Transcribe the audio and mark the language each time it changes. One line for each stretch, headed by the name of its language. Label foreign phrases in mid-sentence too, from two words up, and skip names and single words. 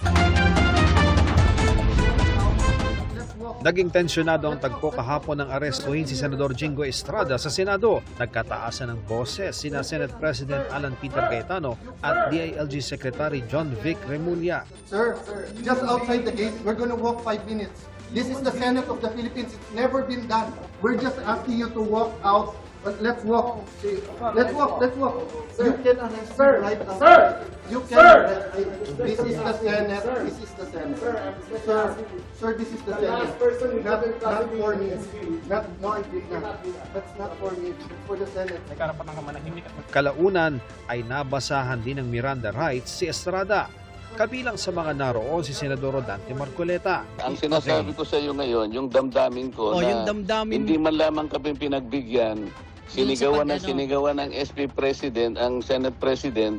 Filipino: Naging tensyonado ang tagpo kahapon ng arestuhin si Senador Jinggoy Estrada sa Senado. Nagkataasan ng boses sina Senate President Alan Peter Cayetano at DILG Secretary John Vic Remulla.
English: Sir, just outside the gate, we're going to walk 5 minutes. This is the Senate of the Philippines. It's never been done. We're just asking you to walk out. But let's walk. Let's walk. Let's walk. You can arrest me right now. Sir! You can arrest me. This is the Senate. This is the Senate. Sir, this is the Senate. Not for me. Not That's not for me. It's for the Senate.
Filipino: Kalaunan ay nabasahan din ng
English: Miranda rights
Filipino: si Estrada. Kabilang sa mga naroon si Senador Rodante Marcoleta. Ang sinasabi ko sa iyo ngayon, yung damdamin ko na hindi man lamang kami pinagbigyan, sinigawan ng SP President, ang Senate President.